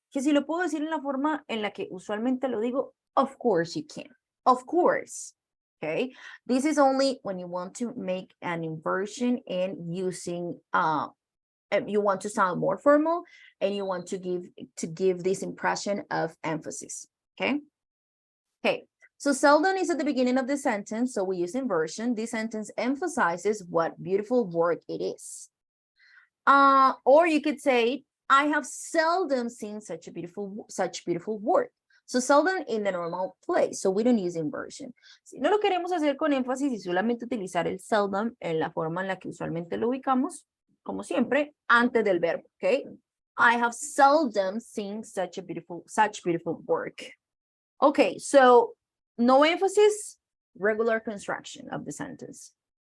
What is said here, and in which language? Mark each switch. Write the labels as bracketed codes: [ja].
[es] Que si lo puedo decir en la forma en la que usualmente lo digo, [en] of course you can, of course. Okay, this is only when you want to make an inversion and using you want to sound more formal and you want to give this impression of emphasis. Okay, so seldom is at the beginning of the sentence, so we use inversion. This sentence emphasizes what beautiful work it is. Or you could say, I have seldom seen such beautiful work. So seldom in the normal place, so we don't use inversion. [es] Si no lo queremos hacer con énfasis y solamente utilizar el seldom en la forma en la que usualmente lo ubicamos, como siempre, antes del verbo, okay? [en] I have seldom seen such beautiful work. Okay, so no emphasis, regular construction of the sentence.